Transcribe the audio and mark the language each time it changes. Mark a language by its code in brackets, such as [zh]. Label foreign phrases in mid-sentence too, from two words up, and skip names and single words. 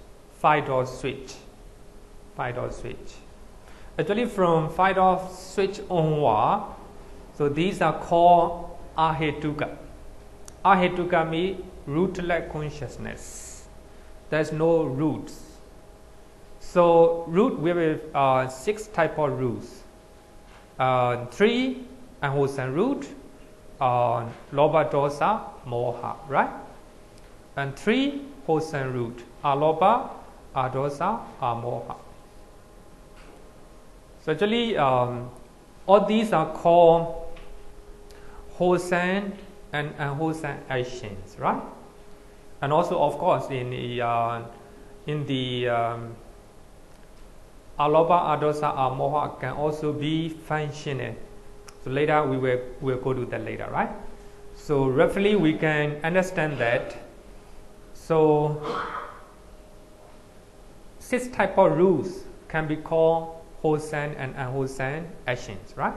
[en] Actually, from 5-door switch onward, so these are called ahetuka. Ahetuka means rootless consciousness. There's no roots. So root, we have 6 type of roots. 3 unwholesome root, [pi] lobha, dosa, moha, [en] right? And 3 wholesome root, [pi] alobha, adosa, amoha. [en] So actually, all these are called wholesome and unwholesome actions, right? And also, of course, in the [pi] alobha, adosa, amoha [en] can also be functional. So later we will go to that later, right? So roughly we can understand that. So 6 type of rules can be called wholesome and unwholesome actions, right?